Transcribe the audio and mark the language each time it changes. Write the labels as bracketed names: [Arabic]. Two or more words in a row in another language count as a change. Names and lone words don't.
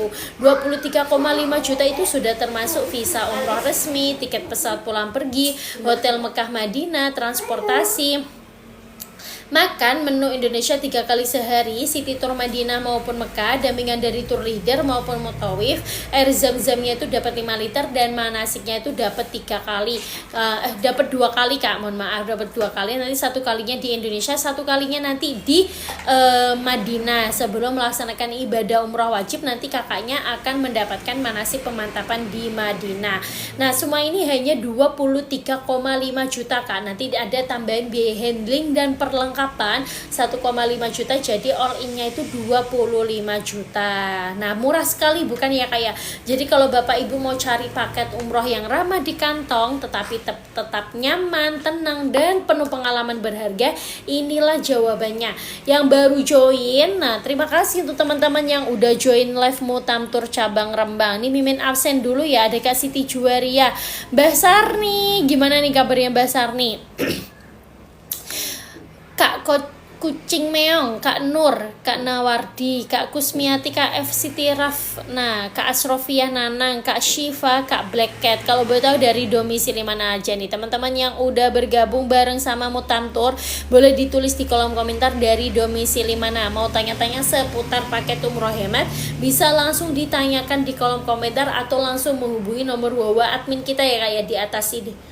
[Indonesian] 23,5 juta itu sudah termasuk visa umroh resmi, tiket pesawat pulang pergi, hotel Mekah Madinah, transportasi, makan menu Indonesia 3 kali sehari, [English] city tour [Indonesian] Madinah maupun Mekah, dampingan dari [English] tour leader [Indonesian] maupun mutawif, air zam-zamnya itu dapat 5 liter dan manasiknya itu dapat 3 kali, dapat 2 kali Kak, mohon maaf, dapat 2 kali, nanti 1 kalinya di Indonesia, 1 kalinya nanti di Madinah. Sebelum melaksanakan ibadah umrah wajib, nanti kakaknya akan mendapatkan manasik pemantapan di Madinah. Nah, semua ini hanya 23,5 juta Kak, nanti ada tambahan biaya handling dan perlengkapan 1,5 juta, jadi [English] all in- [Indonesian] nya itu 25 juta. Nah, murah sekali bukan ya Kak ya? Jadi kalau Bapak Ibu mau cari paket umroh yang ramah di kantong tetapi tetap nyaman, tenang dan penuh pengalaman berharga, inilah jawabannya. Yang baru join, nah terima kasih untuk teman-teman yang udah join live Mutamtur Cabang Rembang. Ini Mimin absen dulu ya, ada Kak Siti Juwaria. Mbak Sarni, gimana nih kabarnya Mbak Sarni? Kak Kucing Meong, Kak Nur, Kak Nawardi, Kak Kusmiati, Kak F Siti Raf, nah Kak Asrofiah Nanang, Kak Shiva, Kak Black Cat. Kalau boleh tahu dari domisili mana aja nih teman-teman yang udah bergabung bareng sama Mutamtur, boleh ditulis di kolom komentar dari domisili mana. Mau tanya-tanya seputar paket umroh hemat, bisa langsung ditanyakan di kolom komentar atau langsung menghubungi nomor WA admin kita ya kayak di atas ini.